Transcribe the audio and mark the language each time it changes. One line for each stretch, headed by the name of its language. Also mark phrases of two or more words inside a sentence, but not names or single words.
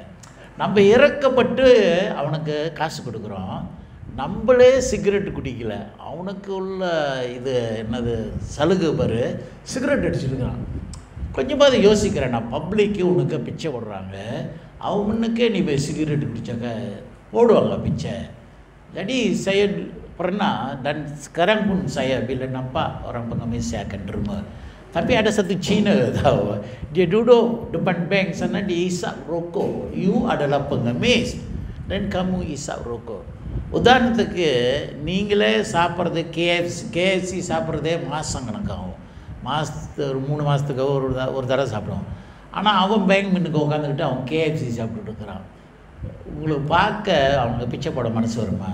Tamil: நம்ம இறக்கப்பட்டு அவனுக்கு காசு கொடுக்குறோம், நம்மளே சிகரெட் குடிக்கல, அவனுக்கு உள்ள இது என்னது சலுகை பாரு, சிகரெட் அடிச்சுருக்கிறான். கொஞ்சமாவது யோசிக்கிறேன், நான் பப்ளிக்கு உனக்கு பிச்சை போடுறாங்க, அவன் முன்னுக்கே நீ போய் சிகரெட் குடித்தாக்க போடுவாங்க பிச்சை.
Malay: Jadi saya pernah dan sekarang pun saya bila nampak orang pengemis saya akan derma. Tapi ada satu Cina tahu, dia duduk depan bank sana, dia isap rokok. You adalah pengemis dan kamu isap rokok.
Tamil: உதாரணத்துக்கு நீங்களே சாப்பிட்றது கேஎஃப்சி சாப்பிட்றதே மாதம் கணக்காகும். மாதத்துக்கு ஒரு 3 மாதத்துக்கு ஒரு தடவை சாப்பிடுவோம். ஆனால் அவன் பேங்க் மின்னுக்கு உட்காந்துக்கிட்டு அவன் கேஎஃப்சி சாப்பிட்டுட்டு இருக்கிறான். உங்களுக்கு பார்க்க அவனுக்கு பிச்சை போட மனசு வருமா?